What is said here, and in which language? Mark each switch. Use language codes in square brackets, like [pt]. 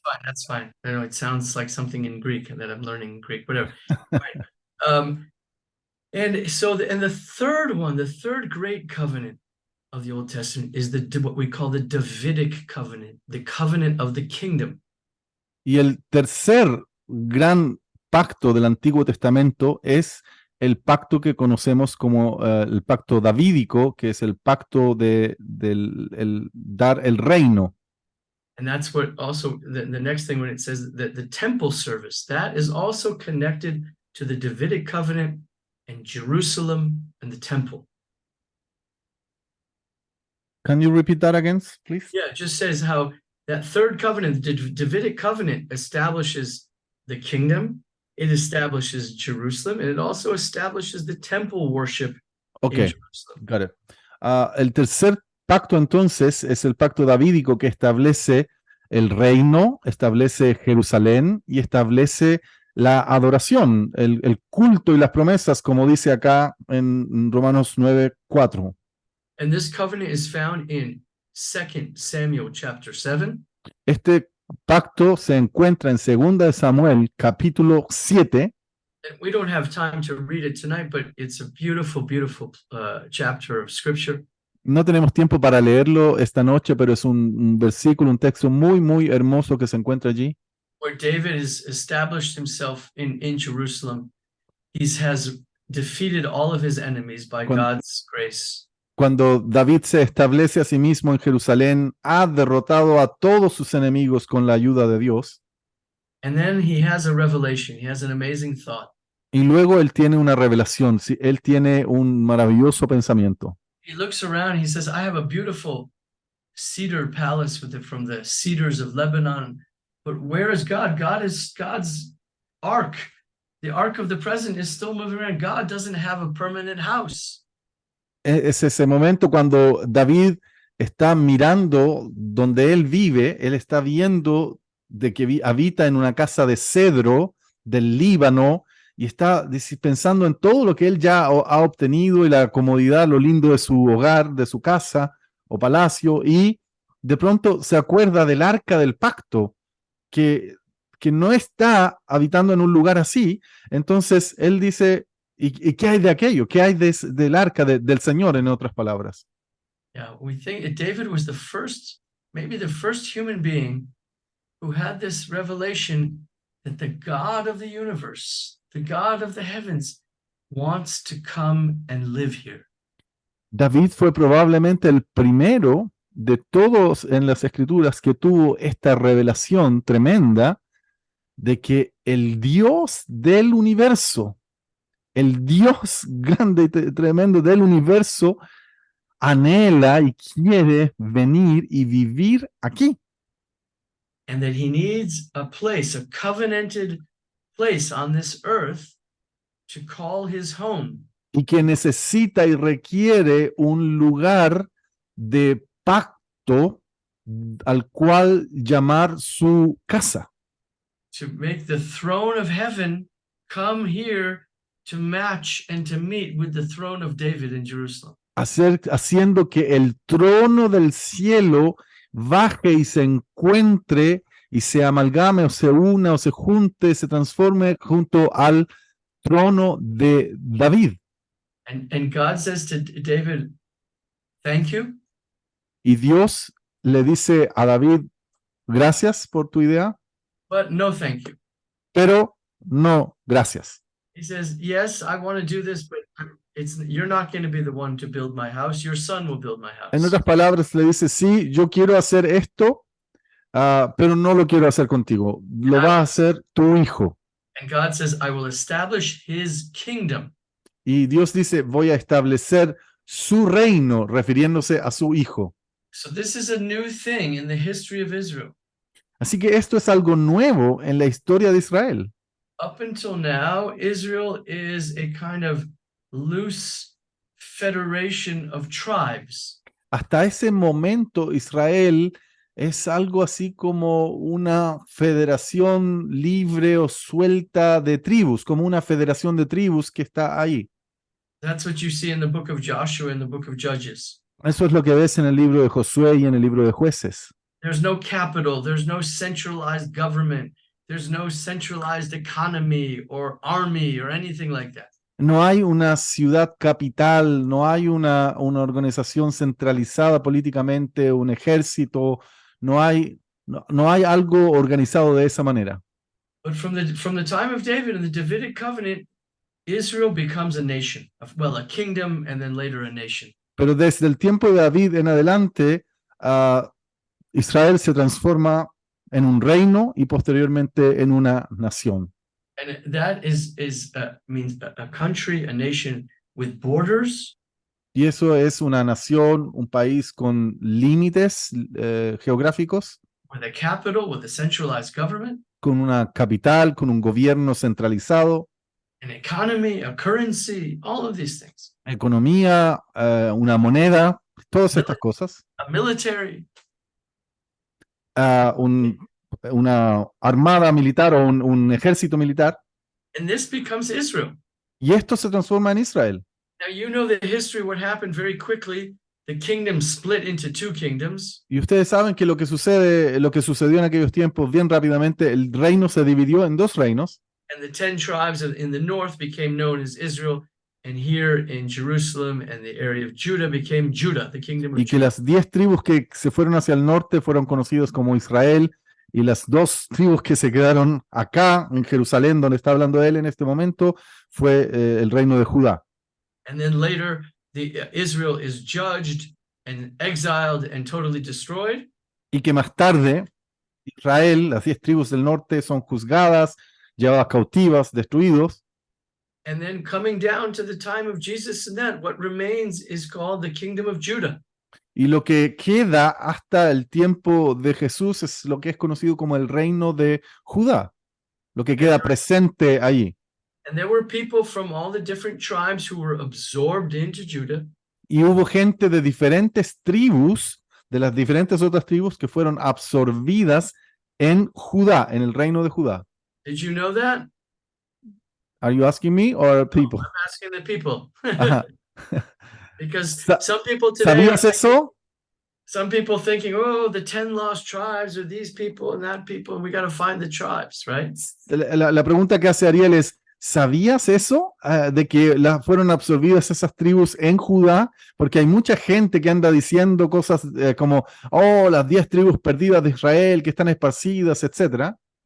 [en] That's fine. I know it sounds like something in Greek that I'm learning Greek, whatever. Right. And so, the third one, the third great covenant of the Old Testament is what we call the Davidic covenant, the covenant of the kingdom. [es] Y el tercer gran pacto del Antiguo Testamento es el pacto que conocemos como el pacto davídico, que es el pacto del dar el reino. [en] And that's what also, the next thing when it says that the temple service, that is also connected to the Davidic covenant and Jerusalem and the temple. Can you repeat that again, please? Yeah, it just says how that third covenant, the Davidic covenant, establishes the kingdom, it establishes Jerusalem, and it also establishes the temple worship in Jerusalem. Got it. [es] El tercer pacto entonces es el pacto davídico, que establece el reino, establece Jerusalén y establece la adoración, el culto y las promesas, como dice acá en Romanos 9:4. [en] And this covenant is found in 2 Samuel chapter 7. [es] Este pacto se encuentra en 2 de Samuel, capítulo 7. [en] And we don't have time to read it tonight, but it's a beautiful, beautiful chapter of scripture. [es] No tenemos tiempo para leerlo esta noche, pero es un versículo, un texto muy, muy hermoso que se encuentra allí, [en] Where David has established himself in Jerusalem. He has defeated all of his enemies by [es] Cuando- [en] God's grace. [es] cuando David se establece a sí mismo en Jerusalén, ha derrotado a todos sus enemigos con la ayuda de Dios, [en] And then he has a revelation. He has an amazing thought. [es] y luego él tiene una revelación, sí, él tiene un maravilloso pensamiento. [en] He looks around and he says, I have a beautiful cedar palace from the cedars of Lebanon. But where is God? God is God's ark. The ark of the present is still moving around. God doesn't have a permanent house. [es] Es ese momento cuando David está mirando donde él vive, él está viendo de que habita en una casa de cedro del Líbano y está pensando en todo lo que él ya ha obtenido y la comodidad, lo lindo de su hogar, de su casa o palacio, y de pronto se acuerda del arca del pacto, que no está habitando en un lugar así. Entonces él dice, ¿y qué hay de aquello? ¿Qué hay del arca del Señor, en otras palabras? [en] Yeah, we think that David was the first, maybe the first human being who had this revelation that the God of the universe, the God of the heavens, wants to come and live here. [es] David fue probablemente el primero de todos en las escrituras que tuvo esta revelación tremenda de que el Dios del universo, el Dios grande y tremendo del universo, anhela y quiere venir y vivir aquí. [en] And that he needs a place, a covenanted place on this earth to call his home. [es] Y que necesita y requiere un lugar de pacto al cual llamar su casa. [en] To make the throne of heaven come here to match and to meet with the throne of David in Jerusalem. [es] Haciendo que el trono del cielo baje y se encuentre y se amalgame o se una o se junte, se transforme junto al trono de David. [en] And God says to David, thank you. [es] Y Dios le dice a David, gracias por tu idea, [en] But no thank you. [es] pero no gracias. [en] He says, yes, I want to do this, but you're not going to be the one to build my house. Your son will build my house. [es] En otras palabras, le dice, sí, yo quiero hacer esto, pero no lo quiero hacer contigo. Lo va a hacer tu hijo. [en] And God says, I will establish his kingdom. [es] Y Dios dice, voy a establecer su reino, refiriéndose a su hijo. [en] So this is a new thing in the history of Israel. [es] Así que esto es algo nuevo en la historia de Israel. [en] Up until now, Israel is a kind of loose federation of tribes. [es] Hasta ese momento, Israel es algo así como una federación libre o suelta de tribus, como una federación de tribus que está ahí. [en] That's what you see in the book of Joshua and the book of Judges. [es] Eso es lo que ves en el libro de Josué y en el libro de Jueces. [en] There's no capital, there's no centralized government, there's no centralized economy or army or anything like that. [es] No hay una ciudad capital, no hay una organización centralizada políticamente, un ejército, no hay algo organizado de esa manera. [en] But from the time of David and the Davidic covenant, Israel becomes a nation, well, a kingdom and then later a nation. [es] Pero desde el tiempo de David en adelante, Israel se transforma en un reino y posteriormente en una nación. [en] And that means a country, a nation with borders. [es] Y eso es una nación, un país con límites geográficos, [en] With a capital, with a centralized government, [es] con una capital, con un gobierno centralizado, [en] an economy, a currency, all of these things. [es] economía, una moneda, todas estas cosas, [en] A military. [es] una armada militar o un ejército militar, [en] and this becomes Israel. [es] y esto se transforma en Israel. [en] Now, you know the history, what happened very quickly. The kingdom split into two kingdoms. [es] Y ustedes saben que lo que sucedió en aquellos tiempos, bien rápidamente, el reino se dividió en dos reinos, [en] And the 10 tribes in the north became known as Israel. And here in Jerusalem and the area of Judah became Judah, the kingdom of [es] y que [en] Judah. [es] las 10 tribus que se fueron hacia el norte fueron conocidos como Israel, y las 2 tribus que se quedaron acá, en Jerusalén, donde está hablando él en este momento, fue el reino de Judá. [en] And then later, Israel is judged and exiled and totally destroyed. [es] Y que más tarde, Israel, las 10 tribus del norte, son juzgadas, llevadas cautivas, destruidos. [en] And then coming down to the time of Jesus and that, what remains is called the kingdom of Judah. [es] Y lo que queda hasta el tiempo de Jesús es lo que es conocido como el reino de Judá, lo que queda presente allí. [en] And there were people from all the different tribes who were absorbed into Judah. [es] Y hubo gente de diferentes tribus, de las diferentes otras tribus, que fueron absorbidas en Judá, en el reino de Judá. [en] Did you know that? Are you asking me or people? I'm asking the people. Ajá. Because Sa- some people today, [es] ¿Sabías eso? [en] some people thinking, oh, the 10 lost tribes are these people and that people, and we got to find the tribes, right? [es] La pregunta que hace Ariel es, ¿sabías eso? De que fueron absorbidas esas tribus en Judá, porque hay mucha gente que anda diciendo cosas como, oh, las 10 tribus perdidas de Israel que están esparcidas, etcétera.